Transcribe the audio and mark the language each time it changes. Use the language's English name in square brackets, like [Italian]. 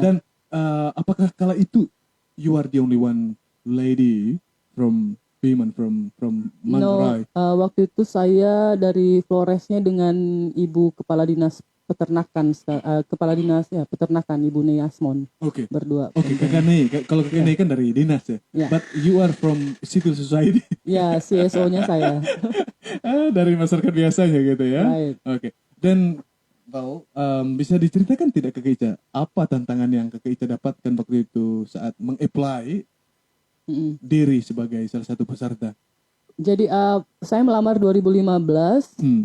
[Indonesian] Dan apakah kala itu [English] you are the only one lady from women from Manggarai? [Indonesian] Waktu itu saya dari Floresnya dengan Ibu Kepala Dinas Peternakan, Kepala Dinas ya Peternakan Ibu Nei Asmon Oke. berdua. Oke, Kakak Nei. Kalau Kakak Nei kan dari dinas ya. Ya. [English] But you are from civil society. [Indonesian] Ya, CSO-nya saya. Dari masyarakat biasanya gitu ya. [English] Right. [Indonesian] Oke. Dan bisa diceritakan tidak Kakak Ica apa tantangan yang Kakak Ica dapatkan waktu itu saat meng-apply Mm-mm. diri sebagai salah satu peserta? Jadi saya melamar 2015.